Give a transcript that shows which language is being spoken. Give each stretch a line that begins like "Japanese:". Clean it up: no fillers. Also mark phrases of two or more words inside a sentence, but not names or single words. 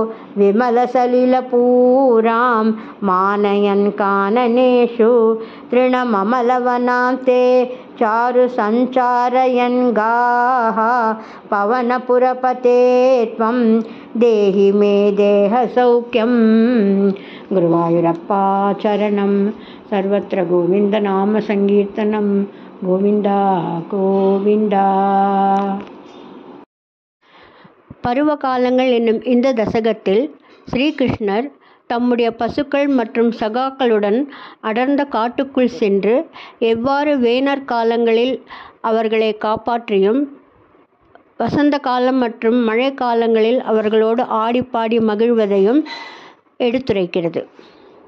Sanskrit: विमलसलिलपूरां मानयन् काननेषु तृणममलवनान्ते चारु सञ्चारयन् गाः पवनपुरपते त्वं देहि मे देहसौख्यं गुरुवायुरप्पा चरणं सर्वत्र गोविन्दनाम संकीर्तनं கோவிந்தா கோவிந்தா.
Tamil: பருவகாலங்கள் என்னும் இந்த தசகத்தில் ஸ்ரீகிருஷ்ணர் தம்முடைய பசுக்கள் மற்றும் சகாக்களுடன் அடர்ந்த காட்டுக்குள் சென்று எவ்வாறு வேனர் காலங்களில் அவர்களை காப்பாற்றியும் வசந்த காலம் மற்றும் மழை காலங்களில் அவர்களோடு ஆடிப்பாடி மகிழ்வதையும் எடுத்துரைக்கிறது.